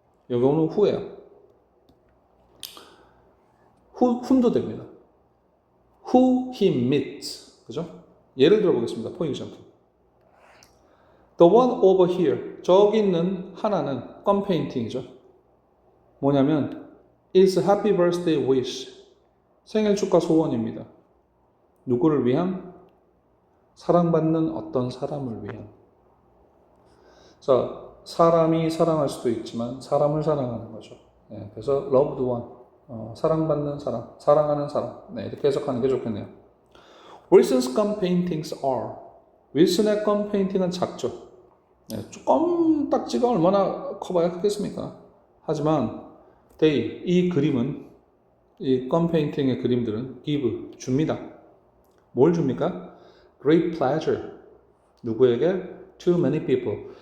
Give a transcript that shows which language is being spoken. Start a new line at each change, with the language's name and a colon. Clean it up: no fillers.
Korean: 이 경우는 who예요. whom도 됩니다.
English: who he meets.
Korean: 그죠? 예를 들어 보겠습니다.
English: For example. The one over here.
Korean: 저기 있는 하나는 껌 페인팅이죠. 뭐냐면
English: is happy birthday wish.
Korean: 생일 축하 소원입니다. 누구를 위한? 사랑받는 어떤 사람을 위한. 자, 사람이 사랑할 수도 있지만 사람을 사랑하는 거죠. 네, 그래서 loved one, 사랑받는 사람, 사랑하는 사람. 네, 이렇게 해석하는 게 좋겠네요.
English: Wilson's gum paintings are.
Korean: 윌슨의 껌 페인팅은 작죠. 네, 껌딱지가 얼마나 커봐야 크겠습니까? 하지만 they, 이 그림은, 이 껌 페인팅의 그림들은 give, 줍니다. 뭘 줍니까?
English: Great pleasure.
Korean: 누구에게?
English: To many people.